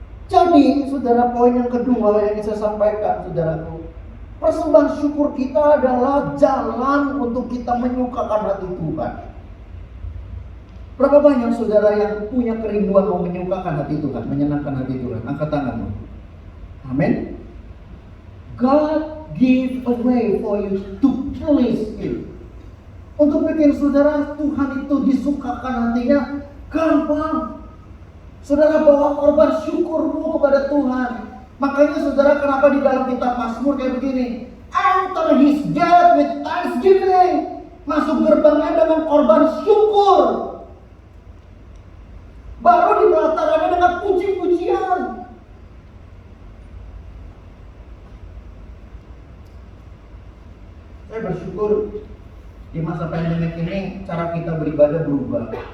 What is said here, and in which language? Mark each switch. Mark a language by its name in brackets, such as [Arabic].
[Indonesian] Jadi saudara, poin yang kedua yang ingin saya sampaikan, saudaraku, persembahan syukur kita adalah jalan untuk kita menyukakan hati Tuhan. Berapa banyak saudara yang punya kerinduan mau menyukakan hati Tuhan, menyenangkan hati Tuhan? Angkat tanganmu. Amin. [English] God give a way for you to please Him. [Indonesian] Untuk bikin saudara Tuhan itu disukakan hatinya gampang. Saudara bawa korban syukurmu kepada Tuhan. Makanya saudara, kenapa di dalam kitab Mazmur kayak begini? [English] Enter His gate with thanksgiving. [Indonesian] Masuk gerbangnya dengan korban syukur. Baru di pelatarannya dengan berkat puji-pujian. Saya bersyukur di masa pandemi ini cara kita beribadah berubah.